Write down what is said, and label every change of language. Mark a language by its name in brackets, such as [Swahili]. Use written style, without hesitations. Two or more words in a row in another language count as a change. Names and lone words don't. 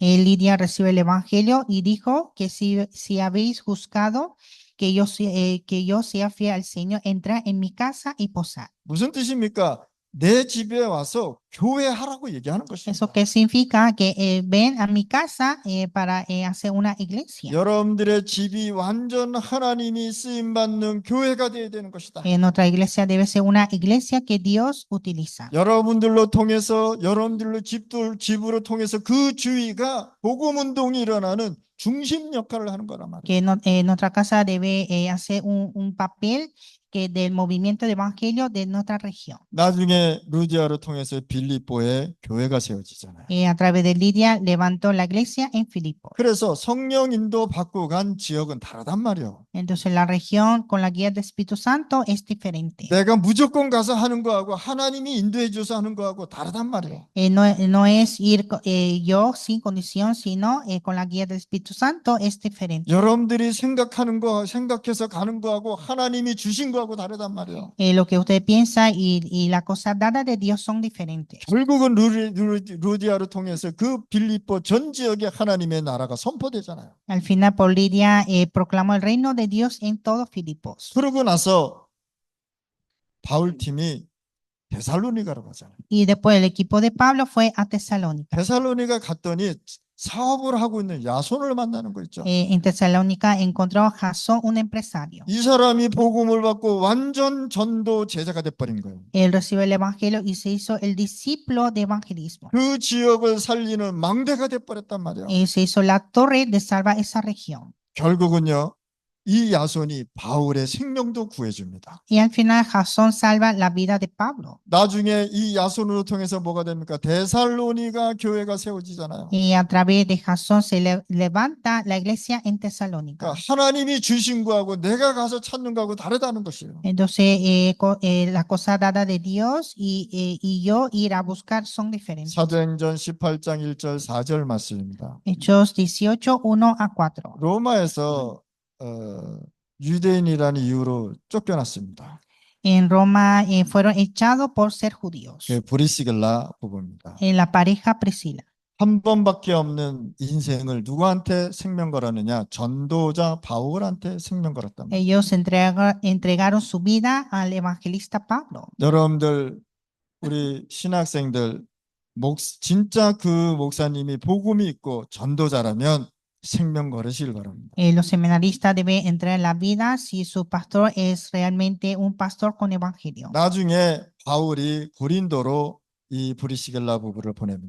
[Spanish] Lidia recibe el evangelio y dijo que si habéis juzgado que yo sea fiel al Señor, entra en mi casa y posad. [Korean] 무슨 뜻입니까? 내 집에 와서 교회하라고 얘기하는 것입니다. [Spanish] ¿Eso qué significa? Que ven a mi casa para hacer una iglesia. [Korean] 여러분들의 집이 완전 하나님이 쓰임 받는 교회가 되어야 되는 것이다. [Spanish] Nuestra iglesia debe ser una iglesia que Dios utiliza. [Korean] 여러분들로 통해서 여러분들로 집으로 통해서 그 주위가 복음 운동이 일어나는 중심 역할을 하는 거란 말이에요. [Spanish] Que nuestra casa debe hacer un papel que del movimiento de evangelio de nuestra región. [Korean] 나중에 루디아를 통해서 빌립보에 교회가 세워지잖아요. [Spanish] A través de Lidia levantó la iglesia en Filipos. [Korean] 그래서 성령 인도 받고 간 지역은 다르단 말이에요. [Spanish] Entonces la región con la guía del Espíritu Santo es diferente. [Korean] 내가 무조건 가서 하는 거하고 하나님이 인도해 줘서 하는 거하고 다르단 말이에요. [Spanish] No es ir yo sin condición, sino con la guía del Espíritu Santo es diferente. [Korean] 여러분들이 생각하는 거 생각해서 가는 거하고 하나님이 주신 거하고 다르단 말이에요. [Spanish] Lo que usted piensa y la cosa dada de Dios son diferentes. [Korean] 결국은 루디아를 통해서 그 빌립보 전 지역에 하나님의 나라가 선포되잖아요. [Spanish] Al final, por Lidia proclamó el reino de Dios en todo Filipos. [Korean] 그러고 나서 바울 팀이 데살로니가로 가잖아요. [Spanish] Y después el equipo de Pablo fue a Tesalónica. [Korean] 데살로니가 갔더니 사업을 하고 있는 야손을 만나는 거 있죠. [Spanish] En Tesalónica encontró a Jasón, un empresario. [Korean] 이 사람이 복음을 받고 완전 전도 제자가 돼버린 거예요. [Spanish] Él recibió el evangelio y se hizo el discípulo de evangelismo. [Korean] 그 지역을 살리는 망대가 돼버렸단 말이에요. [Spanish] Se hizo la torre de salvar esa región. [Korean] 결국은요, 이 야손이 바울의 생명도 구해줍니다. [Spanish] Y al final Jasón salva la vida de Pablo. [Korean] 나중에 이 야손으로 통해서 뭐가 됩니까? 데살로니가 교회가 세워지잖아요. [Spanish] Y a través de Jasón se levanta la iglesia en Tesalónica. [Korean] 그러니까 하나님이 주신 거하고 내가 가서 찾는 거하고 다르다는 것이에요. [Spanish] Entonces, la cosa dada de Dios y yo ir a buscar son diferentes. [Korean] 사도행전 18장 1절 4절 말씀입니다. [Spanish] Hechos 18, 1-4. [Korean] 로마에서 유대인이라는 이유로 쫓겨났습니다. [Spanish] En Roma fueron echados por ser judíos. [Korean] 그 브리시길라 부부입니다. [Spanish] La pareja Priscila. [Korean] 한 번밖에 없는 인생을 누구한테 생명 걸었느냐? 전도자 바울한테 생명 걸었단 말이에요. [Spanish] Ellos entregaron su vida al evangelista Pablo. [Korean] 여러분들 우리 신학생들 진짜 그 목사님이 복음이 있고 전도자라면 생명 걸으시길 바랍니다. [Spanish] Los seminaristas deben entrar en la vida si su pastor es realmente un pastor con evangelio. [Korean] 나중에 바울이 고린도로 이 브리시길라 부부를 보냅니다.